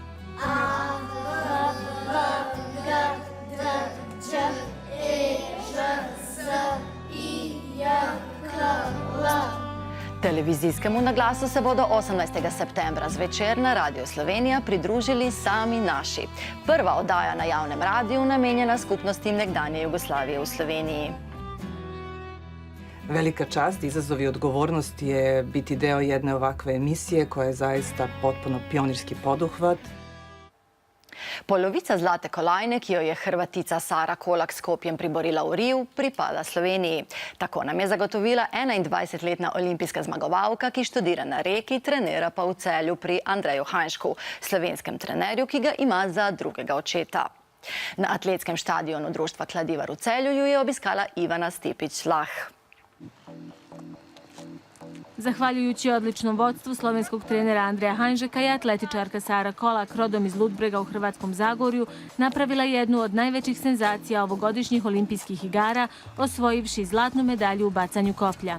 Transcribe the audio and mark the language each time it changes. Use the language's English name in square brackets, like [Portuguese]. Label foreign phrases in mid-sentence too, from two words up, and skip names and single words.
[Slovenian] Televizijskemu naglasu se bodo 18. septembra zvečer na Radio Slovenija pridružili Sami naši. Prva oddaja na javnem radiju namenjena skupnosti nekdanje Jugoslavije v Sloveniji. [Serbian] Velika čast, izazov i odgovornost je biti deo jedne ovakve emisije koja je zaista potpuno pionirski poduhvat. [Slovenian] Polovica zlate kolajne, ki jo je Hrvatica Sara Kolak s kopjem priborila v Riju, pripada Sloveniji. Tako nam je zagotovila 21-letna olimpijska zmagovalka, ki študira na Reki, trenira pa v Celju pri Andreju Hajnšku, slovenskem trenerju, ki ga ima za drugega očeta. Na atletskem štadionu društva Kladivar v Celju ju je obiskala Ivana Stipić-Lah. [Croatian] Zahvaljujući odličnom vodstvu slovenskog trenera Andreja Hajnšeka je atletičarka Sara Kolak, rodom iz Ludbrega u Hrvatskom Zagorju, napravila jednu od najvećih senzacija ovogodišnjih olimpijskih igara, osvojivši zlatnu medalju u bacanju koplja.